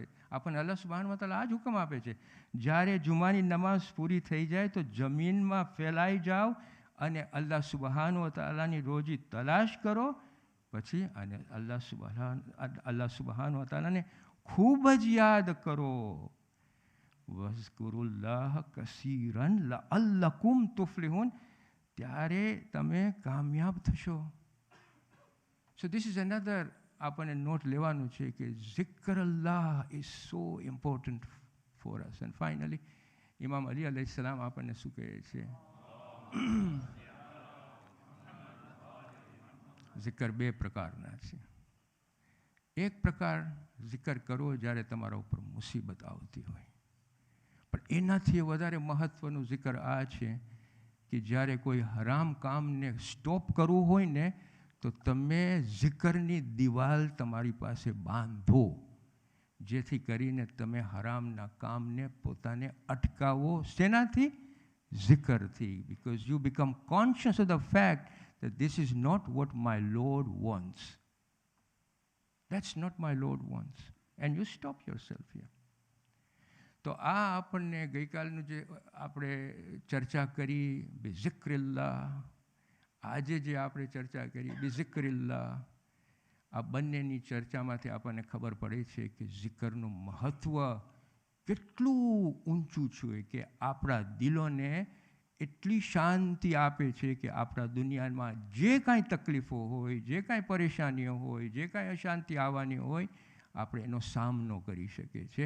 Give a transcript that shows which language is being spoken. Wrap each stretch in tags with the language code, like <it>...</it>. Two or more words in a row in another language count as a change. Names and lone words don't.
<gu>આપણને</gu> <ar>الله سبحانه وتعالى</ar> <gu>આ જ હુકમ આપે છે, જ્યારે જુમાની નમાઝ પૂરી થઈ જાય તો જમીનમાં ફેલાઈ જાઓ અને</gu> <ar>الله سبحانه وتعالىની</ar> <gu>રોજી તલાશ કરો. પછી અને</gu> <ar>الله سبحانه وتعالىને</ar> <gu>ખૂબ જ યાદ કરો.</gu> <ar>واذكروا الله كثيرا لعلكم تفلحون,</ar> <gu>ત્યારે તમે કામયાબ થશો.</gu> <en>So this is another</en> <gu>આપણને નોટ લેવાનું છે કે</gu> <en>zikr-Allah is so important for us. And finally,</en> <gu>ઇમામ અલી</gu> <ar>عليه السلام</ar> <gu>આપણને શું કહે છે? zikr 2 પ્રકારના છે. એક પ્રકાર zikr કરો જ્યારે તમારા ઉપર મુસીબત આવતી હોય, પણ એનાથી વધારે મહત્વનું zikr આ છે કે જ્યારે કોઈ હરામ કામને સ્ટોપ કરવું હોય ને તો તમે zikરની દિવાલ તમારી પાસે બાંધો, જેથી કરીને તમે હરામના કામને પોતાને અટકાવો. શેનાથી? zikરથી.</gu> <en>Because you become conscious of the fact that this is not what my Lord wants. That's not my Lord wants. And you stop yourself here.</en> <gu>તો આ આપણને ગઈકાલનું જે આપણે ચર્ચા કરી બિઝિક્રિલ્લાહ, આજે જે આપણે ચર્ચા કરી બિઝિક્રિલ્લાહ, આ બંનેની ચર્ચામાંથી આપણને ખબર પડે છે કે zikરનું મહત્ત્વ કેટલું ઊંચું છે, કે આપણા દિલોને એટલી શાંતિ આપે છે કે આપણા દુનિયામાં જે કાંઈ તકલીફો હોય, જે કાંઈ પરેશાનીઓ હોય, જે કાંઈ અશાંતિ આવવાની હોય, આપણે એનો સામનો કરી શકીએ છીએ.</gu>